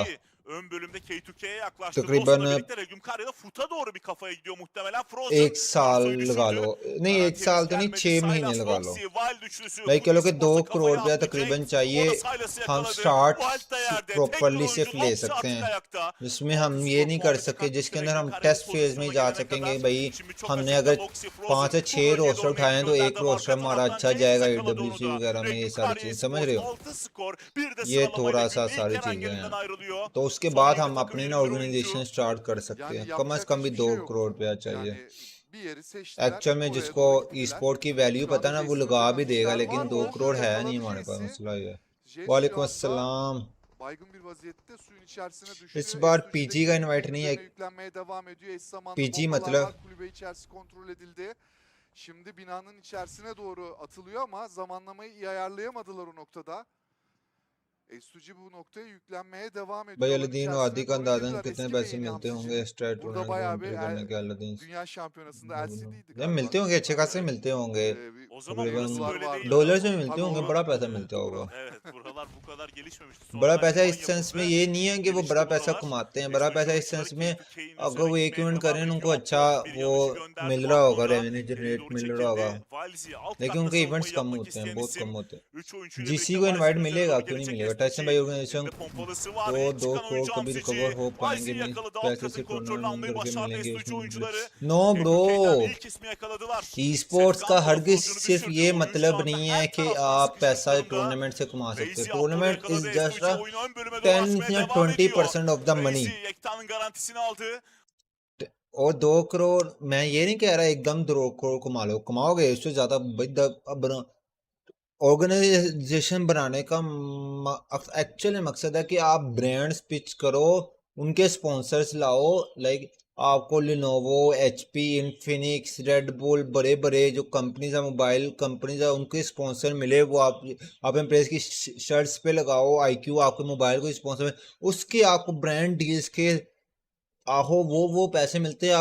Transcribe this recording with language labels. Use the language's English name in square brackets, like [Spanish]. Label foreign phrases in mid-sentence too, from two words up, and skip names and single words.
[Turkish] Ön bölümde K2K'ye yaklaştı. [Hindi] तकरीबन [Turkish] Lost'la birlikte Regnum Karya'da Foot'a doğru bir kafaya gidiyor muhtemelen. Frozen [Hindi] 1 साल [Turkish] Marso'yu [Hindi] लगा [Turkish] düşürdü. [Hindi] लो, नहीं 1 साल तो नहीं, 6 महीने [Turkish] Silas, [Hindi] लगा लो। [Turkish] Roxy, Wild üçlüsü. [Hindi] भाई कह लो कि 2 [Turkish] Foot [Hindi] करोड़ [Turkish] kafaya [Hindi] रुपया [Turkish] attı [Hindi] तकरीबन [Turkish] Cenk. [Hindi] चाहिए, [Turkish] O da Silas'ı [Hindi] हम [Turkish] yakaladı. [Hindi] स्टार्ट [Turkish] Wild da yerde. Tek bir [Hindi] प्रॉपरली सिर्फ [Turkish] oyuncu [Hindi] ले [Turkish] Loxy [Hindi] सकते [Turkish] artık [Hindi] हैं, [Turkish] ayakta. [Hindi] जिसमें [Turkish] 6 [Hindi] हम ये [Turkish] skor [Hindi] नहीं कर [Turkish] puanı [Hindi] सकते [Turkish] çıkartmıştı [Hindi] जिसके अंदर हम [Turkish] Regnum Karya'nın [English] test phase [Hindi] में [Turkish] pozisyonuna [Hindi] जा [Turkish] gelene [Hindi] सकेंगे। [Turkish] kadar. [Hindi] भाई [Turkish] Şimdi çok [Hindi] हमने [Turkish] açıkta [Hindi] अगर [Turkish] Loxy, [Hindi] 5 से [Turkish] Frozen [Hindi] 6 [Turkish] bu bölgeye [Hindi] रोस्टर [Turkish] doğru [Hindi] उठाए [Turkish] mevki [Hindi] तो एक [Turkish] gönderdi. [Hindi] रोस्टर [Turkish] Arka [Hindi] हमारा [Turkish] taraftan [Hindi] अच्छा [Turkish] Cenk [Hindi] जाएगा [Turkish] yakaladı onu [Hindi] EWC [Turkish] da. [Hindi] वगैरह में, ये [Turkish] Regnum [Hindi] सारी [Turkish] Karya [Hindi] चीज़ समझ [Turkish] Esports [Hindi] रहे हो? [Turkish] 6 skor. Bir de [Hindi] ये [Turkish] sıralamayla [Hindi] थोड़ा सा [Turkish] günün ilk [Hindi] सारी [Turkish] Eren [Hindi] चीज़ें [Turkish] yerinden [Hindi] हैं, [Turkish] ayrılıyor. [Hindi] तो उसके [Turkish] Son [Hindi] बाद [Turkish] 7 [Hindi] हम [Turkish] takım [Hindi] अपनी [Turkish] 21 [Hindi] ना [Turkish] oyuncu. [English] organization start [Hindi] कर सकते [Turkish] Yani [Hindi] हैं। कम से [Turkish] yapacak [Hindi] कम भी [Turkish] hiçbir [Hindi] 2 [Turkish] şey [Hindi] करोड़ [Turkish] yoktu. [Hindi] रुपया चाहिए। [Turkish] Yani bir yeri seçtiler. [Hindi] एक्चुअल में [Turkish] Oraya [Hindi] जिसको [Turkish] doğru [Hindi] ई [Turkish] gittiler. [Hindi] स्पोर्ट की वैल्यू [Turkish] Şu [Hindi] पता है [Turkish] anda [Hindi] ना, वो [Turkish] Jace'ini [Hindi] लगा भी देगा, [Turkish] öğrenmişler. [Hindi] लेकिन [Turkish] Var [Hindi] 2 [Turkish] mı? [Hindi] करोड़ है [Turkish] Yakaladı [Hindi] नहीं हमारे पास, [Turkish] Jace'i. [Hindi] मसला ये है। [Turkish] Jace şu [Hindi] वालेकुम [Turkish] anda [Hindi] अस्सलाम। [Turkish] baygın bir vaziyette suyun içerisine düştü. [Hindi] इस बार [Turkish] Estuji de [Hindi] पीजी का इनवाइट नहीं है, [Turkish] üzerine yüklenmeye devam ediyor. Eş zamanlı [Hindi] PG [Turkish] bombalar [Hindi] मतलब [Turkish] var. Kulübe içerisi kontrol edildi. Şimdi binanın içerisine doğru atılıyor ama zamanlamayı iyi ayarlayamadılar o noktada. Estuji bu noktaya yüklenmeye devam ediyor. [Hindi] भाई [Turkish] Alan [Hindi] अलादीन [Turkish] içerisine [Hindi] वादी का [Turkish] doğru [Hindi] अंदाजन [Turkish] girdiler. [Hindi] कितने [Turkish] Eski [Hindi] पैसे [Turkish] beyni [Hindi] मिलते होंगे [Turkish] Hamsi'cim. [Hindi] एक्स्ट्रा [Turkish] Burada [Hindi] टूर्नामेंट [Turkish] bayağı [Hindi] एंट्री [Turkish] bir [Hindi] करने के अलादीन? [Turkish] dünya şampiyonasında LCD'ydi [Hindi] यार [Turkish] galiba. [Hindi] मिलते होंगे, अच्छे खासे मिलते होंगे, [Turkish] O zaman [Hindi] तकरीबन [Turkish] burası böyle değil. [Hindi] डॉलर्स में मिलते [Turkish] Tabii [Hindi] होंगे, [Turkish] o- [Hindi] बड़ा पैसा [Turkish] evet, [Hindi] मिलता [Turkish] doğru. [Hindi] होगा। [Turkish] Evet, buralar bu kadar gelişmemişti. [Hindi] बड़ा [Turkish] Sonradan [Hindi] पैसा [Turkish] liman [Hindi] इस सेंस में [Turkish] yapıldı. [Hindi] ये नहीं है कि वो [Turkish] Gelişti [Hindi] बड़ा पैसा [Turkish] buralar. [Hindi] कमाते हैं, बड़ा पैसा इस सेंस में [Turkish] K2K'in [Hindi] अगर वो [Turkish] üzerine [Hindi] एक [Turkish] gitmeye [Hindi] इवेंट [Turkish] devam [Hindi] करें [Turkish] ediyor. [Hindi] उनको अच्छा [Turkish] Upload bir [Hindi] वो [Turkish] yanıcı gönderdi. [Hindi] मिल रहा होगा, [Turkish] Upload'a [Hindi] रेवेन्यू [Turkish] ileriye [Hindi] जनरेट [Turkish] doğru [Hindi] मिल रहा होगा, [Turkish] çekildi. Valzi alt [Hindi] लेकिन [Turkish] katta [Hindi] उनके इवेंट्स [Turkish] savunmayı [Hindi] कम [Turkish] yapmak [Hindi] होते हैं, [Turkish] isteyen [Hindi] बहुत [Turkish] isim. [Hindi] कम होते हैं। [Turkish] 3 oyuncuyla [Hindi] जीसी [Turkish] birlikte [Hindi] को इनवाइट [Turkish] Valzi'nin üzerine [Hindi] मिलेगा, [Turkish] doğru [Hindi] क्यों नहीं [Turkish] gelecek [Hindi] मिलेगा? टाइसन भाई [Turkish] Estuji. [Hindi] ऑर्गेनाइजेशन [Turkish] Elinde pompalısı var. [Hindi] तो [Turkish] Yeni [Hindi] 2 [Turkish] çıkan [Hindi] करोड़ [Turkish] oyuncu [Hindi] कभी [Turkish] Hamsici. [Hindi] रिकवर हो पाएंगे, [Turkish] Valzi'yi [Hindi] नहीं [Turkish] yakaladı. Alt [Hindi] पैसे [Turkish] katın [Hindi] से [Turkish] kontrolünü [Hindi] टूर्नामेंट [Turkish] almayı [Hindi] करके [Turkish] başardı [Hindi] मिलेंगे [Turkish] Estuji [Hindi] उसमें। [Turkish] oyuncuları. [English] no bro, [Turkish] K2K'den ilk ismi yakaladılar. [Hindi] ई स्पोर्ट्स का [Turkish] Sefkan da [Hindi] हरगिज [Turkish] futbolcunu [Hindi] सिर्फ [Turkish] düşürdü. [Hindi] ये [Turkish] Oyun şu [Hindi] मतलब [Turkish] anda [Hindi] नहीं है [Turkish] her [Hindi] कि [Turkish] taraftan [Hindi] आप [Turkish] sıkışmış [Hindi] पैसा [Turkish] durumda. [Hindi] टूर्नामेंट से कमा सकते [Turkish] Lazy [Hindi] हो। [Turkish] Upload'u [English] tournament is [Turkish] yakaladı. [English] जस्ट [Turkish] Estuji oyunu ön bölüme doğru [Hindi] 10 [Turkish] açmaya [Hindi] या [Turkish] devam ediyor. [English] 20% of the money. [Turkish] Lazy Yekta'nın garantisini aldı. [Hindi] और 2 करोड़, मैं ये नहीं कह रहा एकदम 2 करोड़ कमा लो, कमाओगे इससे ज्यादा। ऑर्गेनाइजेशन बनाने का एक्चुअली मकसद है कि आप [English] brands pitch [Hindi] करो, उनके स्पॉन्सर्स लाओ, लाइक आपको लिनोवो, एचपी, इन्फिनिक्स, रेड बुल, बड़े बड़े जो कंपनीज है, [English] mobile companies [Hindi] है, उनके स्पॉन्सर मिले, वो आप प्रेस की शर्ट्स पे लगाओ, आईक्यू आपके मोबाइल को स्पॉन्सर, उसके आपको [English] brand deals [Hindi] के आहो वो पैसे मिलते हैं।